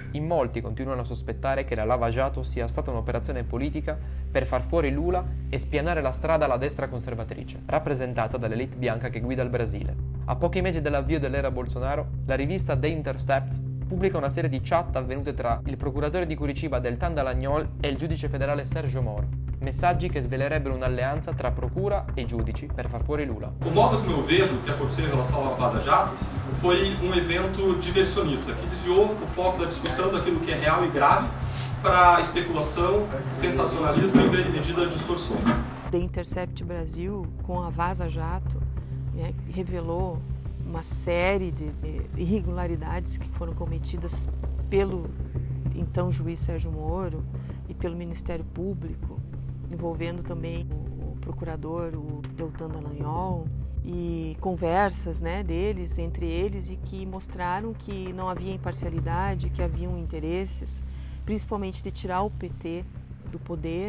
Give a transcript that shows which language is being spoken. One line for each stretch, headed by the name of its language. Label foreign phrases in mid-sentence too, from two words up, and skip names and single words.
Italian: In molti continuano a sospettare che la Lava Jato sia stata un'operazione politica per far fuori Lula e spianare la strada alla destra conservatrice, rappresentata dall'elite bianca che guida il Brasile. A pochi mesi dall'avvio dell'era Bolsonaro, la rivista The Intercept pubblica una serie di chat avvenute tra il procuratore di Curitiba Deltan Dallagnol e il giudice federale Sergio Moro. Messaggi che svelerebbero un'alleanza tra procura e giudici per far fuori Lula.
Portuguese: O modo como eu vejo o que aconteceu em relação à Vaza Jato foi evento diversionista que desviou o foco da discussão daquilo que é real e grave para especulação, sensacionalismo e, em grande medida, distorções. The Intercept Brasil, com a Vaza Jato, né, revelou uma série de irregularidades que foram cometidas pelo então juiz Sérgio Moro e pelo Ministério Público, envolvendo também o procurador, o Deltan Dallagnol, e conversas, né, deles, entre eles, e que mostraram que não havia imparcialidade, que haviam interesses, principalmente de tirar o PT do poder.